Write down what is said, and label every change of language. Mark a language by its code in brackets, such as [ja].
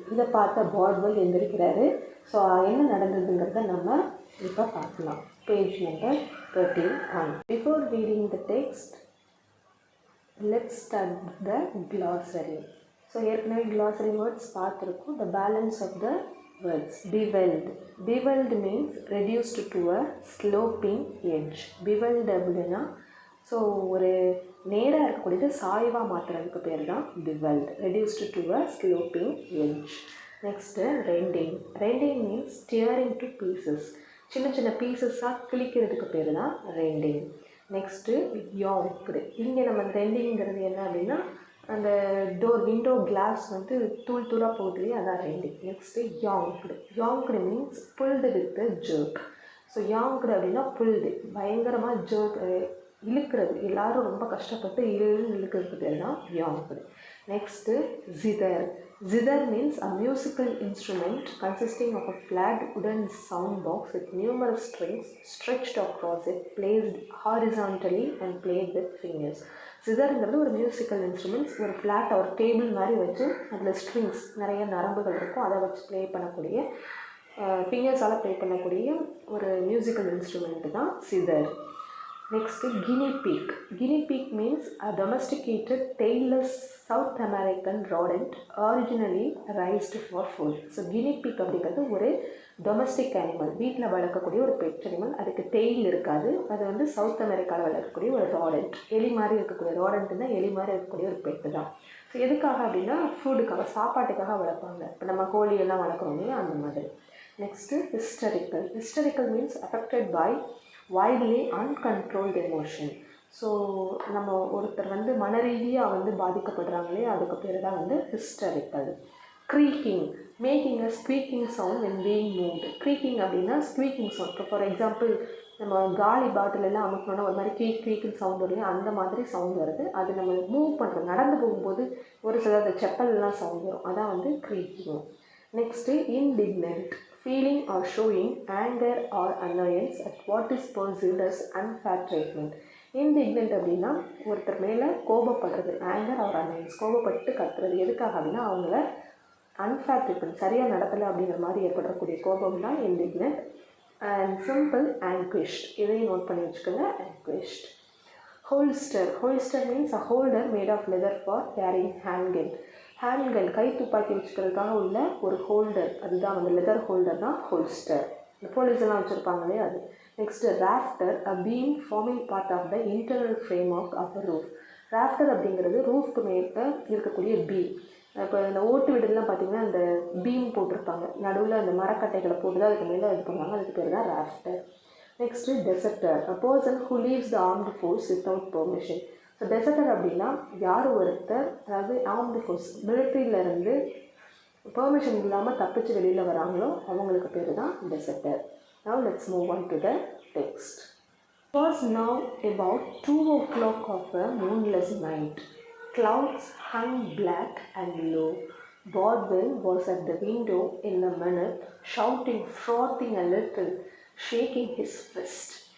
[ta] இதை பார்த்த பாட்வெல் எந்திரிக்கிறாரு. ஸோ என்ன நடந்ததுங்கிறத நம்ம இப்போ பார்க்கலாம். [en] Page number 31. Before reading the text, let's start the glossary. [ta] So ஏற்கனவே glossary words பார்த்துருக்கோம். [en] The balance of the words. Beveled means reduced to a sloping edge. [ta] Beveled அப்படின்னா ஸோ ஒரு நேராக இருக்கக்கூடியது சாய்வாக மாற்றுறதுக்கு பேர் தான் beveled. [en] Reduced to a sloping edge. Next rending means tearing to pieces. [ta] சின்ன சின்ன பீசஸாக கிழிக்கிறதுக்கு பேர் தான் rending. Next yonked. இங்கே நம்ம ரெண்டிங்கிறது என்ன அப்படின்னா, அந்த விண்டோ கிளாஸ் வந்து தூளாக போகுது, அதான் renting. [en] Next yonked means pulled with jerk. [ta] So yonked அப்படின்னா புல்டு, பயங்கரமாக ஜர்க் இழுக்கிறது, எல்லோரும் ரொம்ப கஷ்டப்பட்டு இழுக்கிறதுக்கு பேர் தான் yonked. [en] Next zither means a musical instrument consisting of a flat wooden sound box with numerous strings stretched across it, placed horizontally and played with fingers. [ta] zitherங்கிறது ஒரு musical instruments, ஒரு ஃப்ளாட்டாக ஒரு டேபிள் மாதிரி வச்சு அதில் ஸ்ட்ரிங்ஸ் நிறைய நரம்புகள் இருக்கும், அதை வச்சு ப்ளே பண்ணக்கூடிய ஃபிங்கர்ஸால் ப்ளே பண்ணக்கூடிய ஒரு மியூசிக்கல் இன்ஸ்ட்ருமெண்ட்டு தான் zither. [en] Next, guinea pig means a domesticated tailless South American rodent originally raised for food. [ta] So guinea pig அப்படிங்கிறது ஒரு டொமஸ்டிக் அனிமல், வீட்டில் வளர்க்கக்கூடிய ஒரு பெட் அனிமல். அதுக்கு டெய்ல் இருக்காது. அது வந்து சவுத் அமெரிக்காவில் வளர்க்கக்கூடிய ஒரு ராடண்ட், எலி மாதிரி இருக்கக்கூடிய ராடண்ட்டுன்னா எலி மாதிரி இருக்கக்கூடிய ஒரு பெட்டு தான். ஸோ எதுக்காக அப்படின்னா ஃபுட்டுக்காக, சாப்பாட்டுக்காக வளர்ப்பாங்க. இப்போ நம்ம கோழியெல்லாம் வளர்க்குறோம் இல்லையா, அந்த மாதிரி. [en] Next historical means affected by wildly uncontrolled emotion. [ta] So நம்ம ஒருத்தர் வந்து மனரீதியாக வந்து பாதிக்கப்படுறாங்களே, அதுக்கு பேர் தான் வந்து historical. [en] Creaking, making a squeaking sound when being moved. [ta] Creaking அப்படின்னா ஸ்குவீக்கிங் சவுண்ட். இப்போ ஃபார் எக்ஸாம்பிள் நம்ம காலி பாட்டிலெல்லாம் அமுக்கணுன்னா ஒரு மாதிரி க்ரீக்குன்னு சவுண்ட் வருது, அந்த மாதிரி சவுண்ட் வருது. அது நம்ம மூவ் பண்ணுறோம், நடந்து போகும்போது ஒரு சில அந்த செப்பல்லாம் சவுண்ட் வரும், அதான் வந்து creaking. [en] Next indignant, feeling or showing anger or annoyance at what is perceived as unfair treatment. [ta] Indignant அப்படின்னா ஒருத்தர் மேலே கோபப்படுறது, ஆங்கர் ஆர் அனோயன்ஸ், கோபப்பட்டு கத்துறது. எதுக்காக அப்படின்னா அவங்கள அன்ஃபேர் ட்ரீட்மெண்ட், சரியாக நடத்தலை அப்படிங்கிற மாதிரி ஏற்படக்கூடிய கோபம் தான் இன்டிக்னன்ட். அண்ட் சிம்பிள் ஆங்க்விஷ்ட், இதையும் நோட் பண்ணி வச்சுக்கோங்க, ஆங்க்விஷ்ட். [en] holster means a holder made of leather for carrying handgun, [ta] கை துப்பாக்கி வச்சுக்கிறதுக்காக உள்ள ஒரு ஹோல்டர், அதுதான் வந்து லெதர் ஹோல்டர் தான் ஹோல்ஸ்டர். இந்த போலீஸ் எல்லாம் வச்சுருப்பாங்களே அது. [en] Next rafter, a beam forming part of the internal framework of a roof. [ta] ராஃப்டர் அப்படிங்கிறது ரூஃப்க்கு மேலே இருக்கக்கூடிய பீம். இப்போ இந்த ஓட்டு வீடுலாம் பார்த்திங்கன்னா அந்த பீம் போட்டிருப்பாங்க, நடுவில் அந்த மரக்கட்டைகளை போட்டு தான் அதுக்கு மேலே இது பண்ணுவாங்க, அதுக்கு பேர் தான் ராஃப்டர். [en] Next deserter, a person who leaves the armed force without permission. [ta] So டெசர்ட்டர் அப்படின்னா யார் ஒருத்தர், அதாவது ஆர்ம்டு ஃபோர்ஸ் மிலிட்ரியிலேருந்து பெர்மிஷன் இல்லாமல் தப்பிச்சு வெளியில் வராங்களோ அவங்களுக்கு பேர் தான் டெசர்ட்டர். [en] Now let's move on to the text. It was now about 2 o'clock of a moonless night. Clouds hung black and low. Baldwin was at the window in a minute, shouting, frothing a little, shaking his fist.